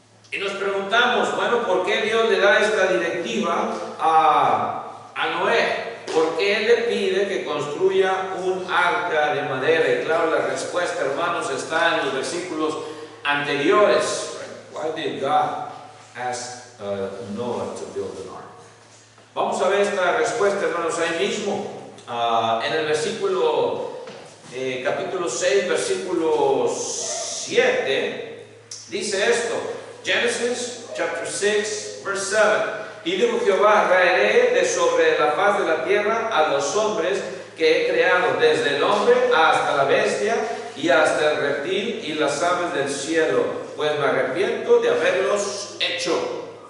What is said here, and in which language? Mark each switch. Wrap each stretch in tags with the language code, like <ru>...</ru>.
<es>Y nos preguntamos, bueno, ¿por qué Dios le da esta directiva a Noé? ¿Por qué Él le pide que construya un arca de madera? Y claro, la respuesta, hermanos, está en los versículos anteriores.</es> <en>Why did God ask Noah to build an ark?</en> <es>Vamos a ver esta respuesta, hermanos, ahí mismo. En el versículo, capítulo 6, versículo 7, dice esto.</es> <en>Genesis chapter 6, verse 7.</en> <es>Y dijo Jehová: raeré de sobre la faz de la tierra a los hombres que he creado, desde el hombre hasta la bestia y hasta el reptil y las aves del cielo, pues me arrepiento de haberlos hecho.</es>